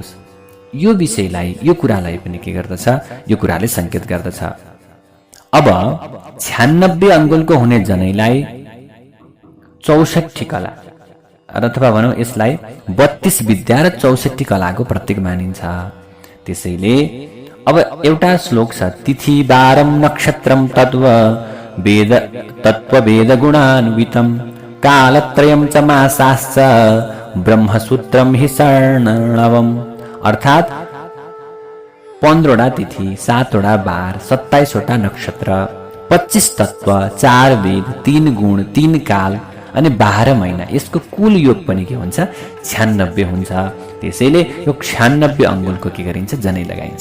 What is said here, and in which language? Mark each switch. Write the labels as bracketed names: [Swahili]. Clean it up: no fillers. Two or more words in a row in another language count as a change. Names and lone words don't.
[Nepali] यो विषयलाई, यो कुरालाई पनि के गर्दछ, यो कुराले संकेत गर्दछ। अब 96 अङ्गुलको हुने जनैलाई 64 कला अथवा भनौँ यसलाई 32 विद्या र 64 कलाको प्रतीक मानिन्छ। त्यसैले अब एउटा श्लोक छ, [Sanskrit] तिथि वारम नक्षत्रम तत्व वेद गुणान्वितम कालत्रयम च मासाश्च ब्रह्मसूत्रम हि शरणवम। [Nepali] अर्थात 15वटा तिथि, 7वटा वार, 27वटा नक्षत्र, 25 तत्व, 4 वेद, 3 गुण, 3 काल अनि 12 महिना, यसको कुल योग पनि के हुन्छ, 96 हुन्छ। त्यसैले यो 96 अङ्गुलको के गरिन्छ, जनै लगाइन्छ।